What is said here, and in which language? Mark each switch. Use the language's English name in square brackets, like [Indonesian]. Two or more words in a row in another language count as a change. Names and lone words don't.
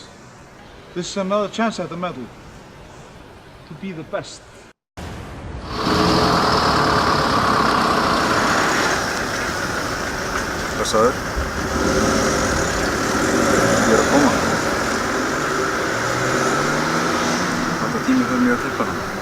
[English] This is another chance at the medal. To be the best. [Icelandic] Stressaður? Ég er að koma. Þetta tími fyrir mig að klippa hana.